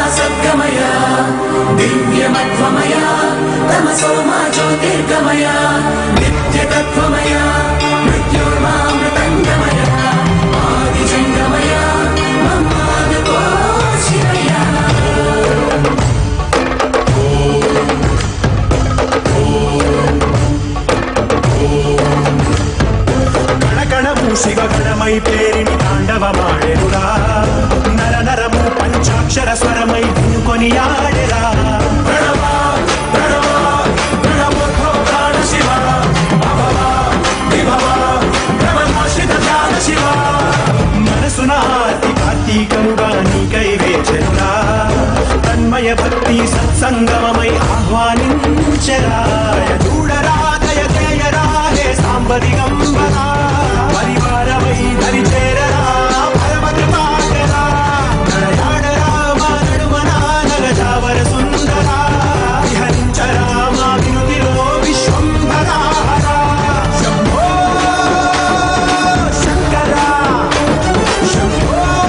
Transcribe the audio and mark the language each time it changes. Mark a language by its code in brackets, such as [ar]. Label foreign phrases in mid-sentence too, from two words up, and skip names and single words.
[sa] सद्गमय दिव्यमत्वमय तमसो मा ज्योतिर्गमय नित्यतत्त्वमय मृत्युर्मामृतङ्गमय आदिजङ्गमय ममादको शिवय [te] గణగణము శివగణమై పేరిని తాండవమాడెరురా నర నరము పంచాక్షర స్వరమై వినుకొని ఆడెరా [sa] प्रणवा प्रणवा प्रणवोद्भव प्राण शिव अभव विभव भ्रमनाश्रित ध्यान शिव [te] మనసున ఆర్తి కార్తీకముగా నీకై వేచెరురా తన్మయ భక్తి సత్సంగమమై ఆహ్వానించెరా చూడరా దయచేయరా హే సాంబ దిగంబరా పరివారమై దరి చేరరా పరమ కృపాకరా నడయాడరా మా నడుమన నగజావర సుందరా విహరించరా మా వినుతిలో విశ్వంభరా శంభో శంకరా శంభో